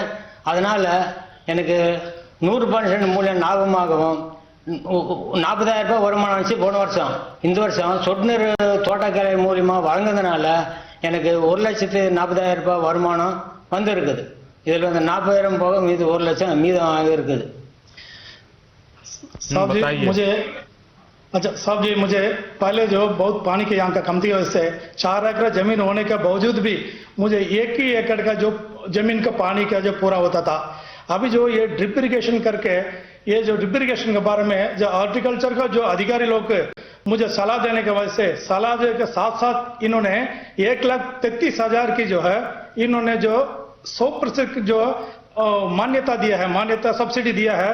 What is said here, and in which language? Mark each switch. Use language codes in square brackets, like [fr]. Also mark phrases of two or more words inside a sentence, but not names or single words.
[ta] அதனால எனக்கு 100% மூலியம் லாபமாகவும் 40,000 ரூபாய் வருமானம் வந்துச்சு போன வருஷம். இந்த வருஷம் சொட்டு நீர் தோட்டக்கலை மூலியமா வழங்குறதுனால எனக்கு 1,40,000 ரூபாய் வருமானம் இருக்குது. இதில் 40,000 போக மீது 1 லட்சம் மீதம் இருக்குது. [hi] साहब जी मुझे पहले जो बहुत पानी की यहाँ का कमती वजह से 4 एकड़ जमीन होने के बावजूद भी मुझे 1 ही एकड़ का जो जमीन का पानी का जो पूरा होता था. अभी जो ये [en] drip irrigation [hi] करके, ये जो [en] drip irrigation [hi] के बारे में जो हॉर्टिकल्चर का जो अधिकारी लोग मुझे सलाह देने की वजह से, सलाह देने के साथ साथ इन्होंने 1,33,000 की जो है इन्होंने जो 100% जो मान्यता दिया है, मान्यता सब्सिडी दिया है.